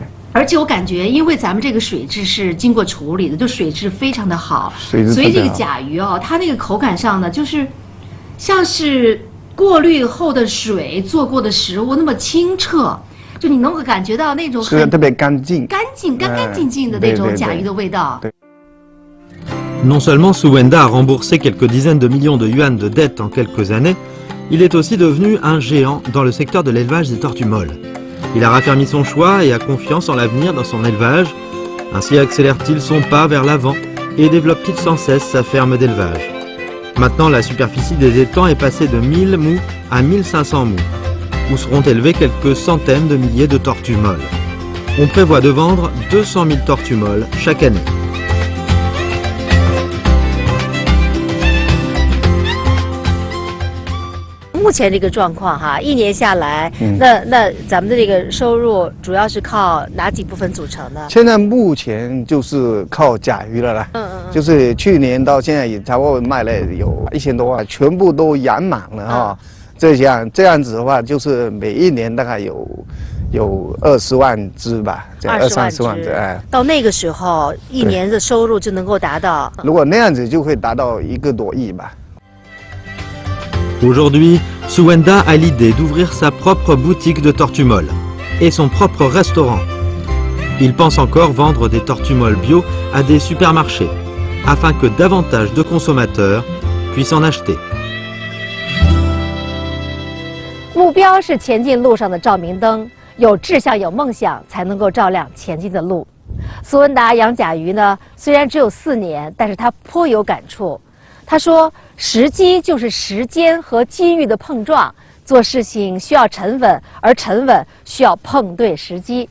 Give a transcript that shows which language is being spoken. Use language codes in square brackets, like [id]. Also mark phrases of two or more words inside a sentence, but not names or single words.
[zh] 而且我感觉，因为咱们这个水质是经过处理的，就水质非常的好，水质特别好，所以这个甲鱼哦，它那个口感上呢，就是像是过滤后的水做过的食物那么清澈，就你能够感觉到那种吃的特别干净、干净净的那种甲鱼的味道。 [fr] Non seulement Suwenda a remboursé quelques dizaines de millions de yuan de dettes en quelques années, il est aussi devenu un géant dans le secteur de l'élevage des tortues molles. Il a raffermi son choix et a confiance en l'avenir dans son élevage. Ainsi accélère-t-il son pas vers l'avant et développe-t-il sans cesse sa ferme d'élevage. Maintenant, la superficie des étangs est passée de 1000 mous à 1500 mous, où seront élevées quelques centaines de milliers de tortues molles. On prévoit de vendre 200 000 tortues molles chaque année. [zh] 目前这个状况哈，一年下来，那咱们的这个收入主要是靠哪几部分组成呢？现在目前就是靠甲鱼了啦，就是去年到现在也差不多卖了有1000多万，全部都养满了哈。这样子的话，就是每一年大概有20万只吧，这20-30万只，哎。到那个时候，一年的收入就能够达到，如果那样子就会达到1个多亿吧。 [fr] Aujourd'hui, Suwenda a l'idée d'ouvrir sa propre boutique de tortues molles et son propre restaurant. Il pense encore vendre des tortues molles bio à des supermarchés, afin que davantage de consommateurs puissent en acheter. [zh] 目标是前进路上的照明灯，有志向、有梦想，才能够照亮前进的路。苏文达养甲鱼呢，虽然只有4年，但是他颇有感触。他说：“时机就是时间和机遇的碰撞，做事情需要沉稳，而沉稳需要碰对时机。”